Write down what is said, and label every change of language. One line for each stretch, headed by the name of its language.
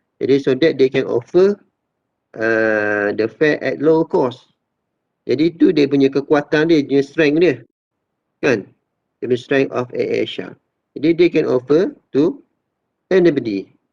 Malay: Jadi
English: so that they can offer the fare at low cost.
Malay: Jadi itu dia punya kekuatan dia, punya strength dia. Kan?
English: The strength of Asia.
Malay: Jadi
English: they can offer to anybody.